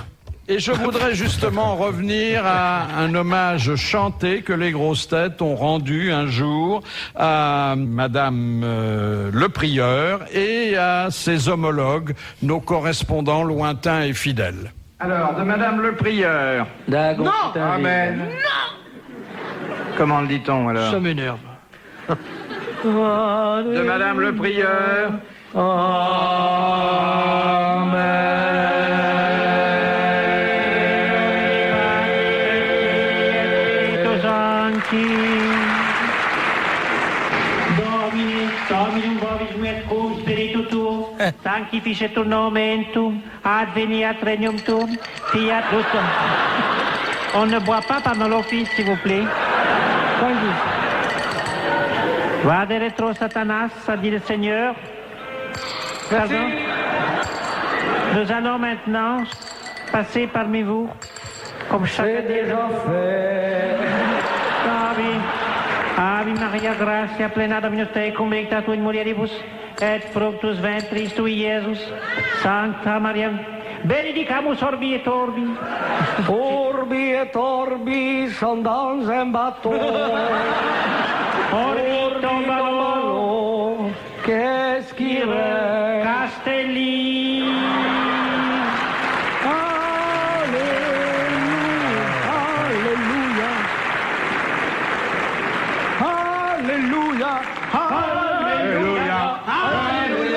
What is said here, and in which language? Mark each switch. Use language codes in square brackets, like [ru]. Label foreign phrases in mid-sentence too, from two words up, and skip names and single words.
[fr] Et je voudrais justement revenir à un hommage chanté que les grosses têtes ont rendu un jour à Madame le Prieur et à ses homologues, nos correspondants lointains et fidèles. Alors, de Madame le Prieur. Non. Amen. Comment le dit-on alors? Ça m'énerve. De Madame le Prieur. [la] Dominum vobis mercum spiritu tuum, sanctificetur nomen tuum, adveniat regnum tuum, fiat justum. [fr] On ne boit pas pendant l'office, s'il vous plaît. [la] Vade retro Satanas, [fr] a dit le Seigneur. Pardon. Nous allons maintenant passer parmi vous, comme chacun des [la] Ave Maria, gratia plena Dominus tecum, benedicta tu in mulieribus, et fructus ventris tui, Iesus. Sancta Maria, benedicamus orbi et orbi. Orbi et orbi, sondans embato. Orbi tombalo, [fr] Qu'est-ce qui reste? Castelli. Alléluia. Alléluia. Alléluia.